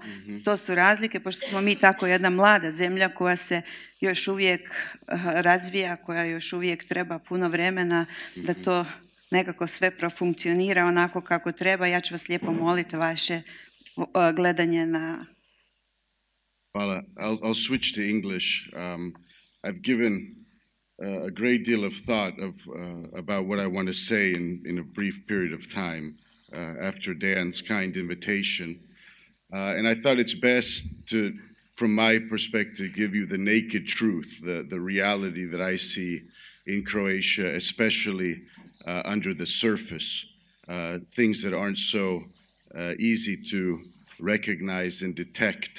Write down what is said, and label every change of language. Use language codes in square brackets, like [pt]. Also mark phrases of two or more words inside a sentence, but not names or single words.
[hr] To su razlike, pošto smo mi tako jedna mlada zemlja koja se još uvijek razvija, koja još uvijek treba puno vremena da to nekako sve profunkcionira onako kako treba. Ja ću vas lijepo moliti vaše gledanje na... Hvala. [en] I'll switch to English. I've given a great deal of thought about what I want to say in a brief period of time after Dan's kind invitation. And I thought it's best to, from my perspective, give you the naked truth, the reality that I see in Croatia, especially under the surface, things that aren't so easy to recognize and detect.